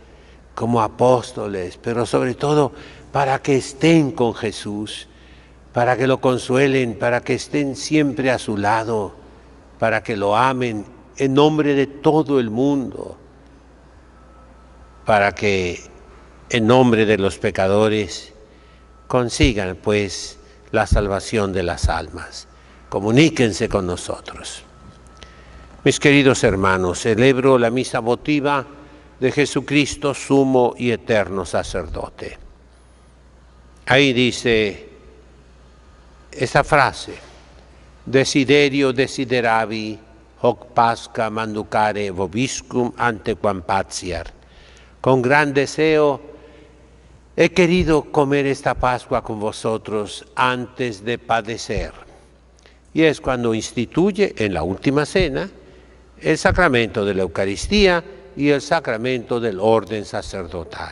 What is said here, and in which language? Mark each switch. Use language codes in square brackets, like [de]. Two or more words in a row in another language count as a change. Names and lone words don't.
[es] como apóstoles, pero sobre todo para que estén con Jesús, para que lo consuelen, para que estén siempre a su lado, para que lo amen en nombre de todo el mundo, para que en nombre de los pecadores consigan pues la salvación de las almas. Comuníquense con nosotros. Mis queridos hermanos, celebro la misa votiva de Jesucristo, sumo y eterno sacerdote. Ahí dice esa frase: [la] Desiderio desideravi, hoc pasca manducare vobiscum antequam patiar. [es] Con gran deseo he querido comer esta Pascua con vosotros antes de padecer. Y es cuando instituye en la última cena el sacramento de la Eucaristía y el sacramento del orden sacerdotal.